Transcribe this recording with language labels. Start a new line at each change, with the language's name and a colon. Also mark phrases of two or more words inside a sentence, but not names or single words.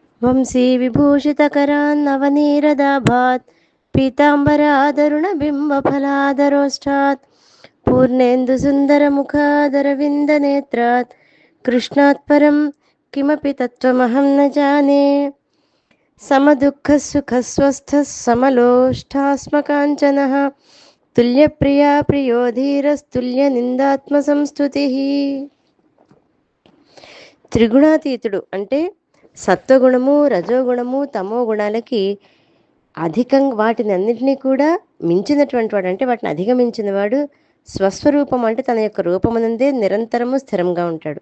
Sanskrit: వంశీ విభూషితకరాన్నవనీరదాభాత్ పీతాంబరాదరుణబింబఫలాదరోష్టాత్ పూర్ణేन्दुसुन्दरमुखादरविन्दनेत्रात् कृष्णात् परं किमपि तत्त्वमहं न जाने समदुःखसुखस्वस्थः समलोष्ठास्मकाञ्चनः तुल्यप्रिया प्रियो धीरस्तुल्यनिन्दात्मसंस्तुतिः.
Telugu: త్రిగుణాతీతుడు అంటే సత్వగుణము, రజోగుణము, తమో గుణాలకి అధికంగా వాటిని అన్నింటినీ కూడా మించినటువంటి వాడు, అంటే వాటిని అధిగమించిన వాడు స్వస్వరూపం అంటే తన యొక్క రూపమునందే నిరంతరము స్థిరంగా ఉంటాడు.